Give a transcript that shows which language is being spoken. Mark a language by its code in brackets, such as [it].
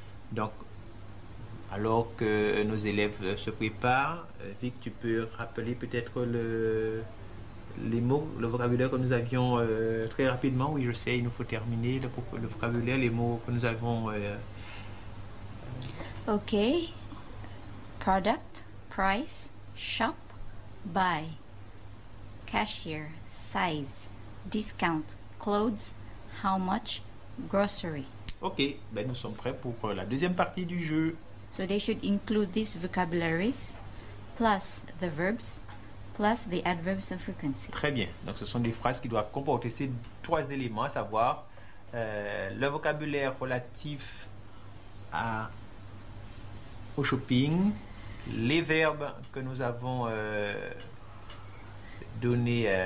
[fr] Donc, alors que nos élèves se préparent, Vic, tu peux rappeler peut-être les mots, le vocabulaire que nous avions très rapidement. Oui, je sais, il nous faut terminer le vocabulaire, les mots que nous avons. [en] OK. Product, price, shop, buy, cashier, size, discount, clothes, how much, grocery. [fr] OK, ben, nous sommes prêts pour la deuxième partie du jeu. [en] So they should include these vocabularies plus the verbs. Plus the adverbs of frequency. [fr] Très bien. Donc, ce sont des phrases qui doivent comporter ces trois éléments, à savoir le vocabulaire relatif au shopping, les verbes que nous avons donnés.